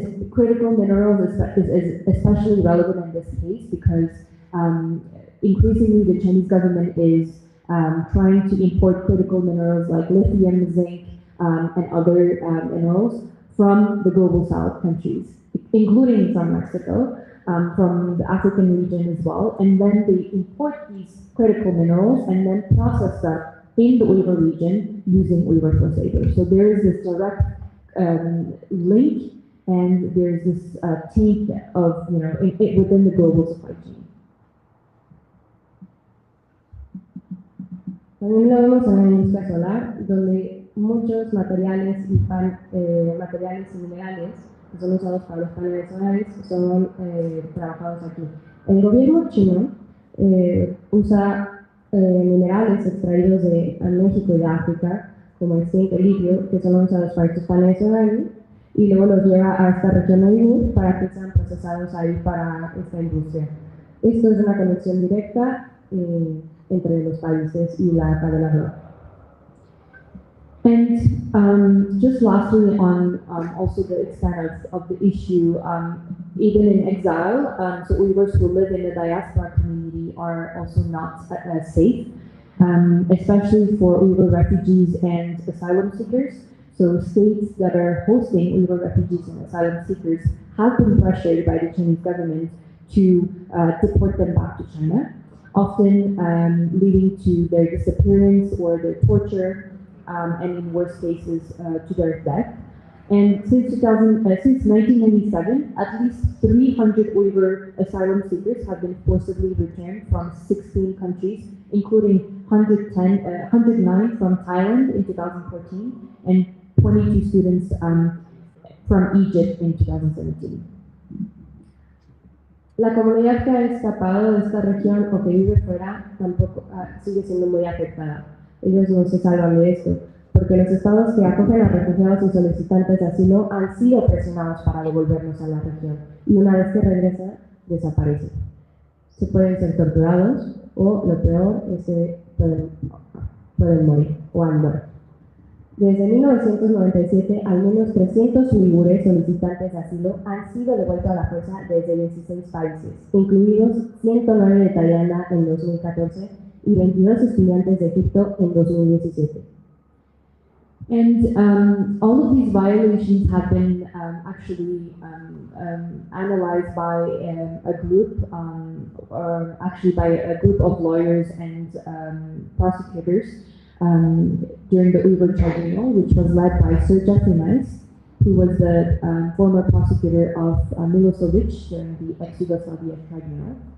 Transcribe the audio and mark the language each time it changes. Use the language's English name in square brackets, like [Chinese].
[English] Critical minerals is especially relevant in this case because increasingly the Chinese government is trying to import critical minerals like lithium, zinc, and other minerals from the global south countries, including from Mexico, from the African region as well, and then they import these critical minerals and then process that in the Uyghur region using Uyghur forced labor. So there is this direct link, and there's this taint of, within the global supply chain. [Spanish] También lo vemos en la industria solar, donde muchos materiales y minerales que son usados para los paneles solares son trabajados aquí. El gobierno chino usa minerales extraídos de México y de África, como el zinc, el litio, que son usados para estos paneles solares, y luego los lleva a esta región Uigur para que sean procesados ahí para esta industria. Esto es una conexión directa entre los países y la cadena global. [English] And just lastly on also the extent of the issue, even in exile, so Uyghurs who live in the diaspora community are also not safe, especially for Uyghur refugees and asylum seekers. So states that are hosting Uyghur refugees and asylum seekers have been pressured by the Chinese government to deport them back to China, often leading to their disappearance or their torture, and in worst cases, to their death. And since 1997, at least 300 Uyghur asylum seekers have been forcibly returned from 16 countries, including 109 from Thailand in 2014 and 22 students from Egypt in 2017. [Spanish] La comunidad que ha escapado de esta región o que vive fuera tampoco sigue siendo muy afectada. Ellos no se salvan de esto, porque los estados que acogen a refugiados y solicitantes de asilo han sido presionados para devolverlos a la región, y una vez que regresan, desaparecen. Se pueden ser torturados, o lo peor es que pueden morir, o han muerto. Desde 1997, al menos 300 uigures solicitantes de asilo han sido devueltos a la fuerza desde 16 países, incluidos 109 de Tailandia en 2014 y 22 estudiantes de Egipto en 2017. [English] And all of these violations have been actually analyzed by a group, or actually by a group of lawyers and prosecutors during the Uigur tribunal, which was led by Sir Jeffrey Nice, who was the former prosecutor of Milosevic during the ex-Yugoslavia tribunal.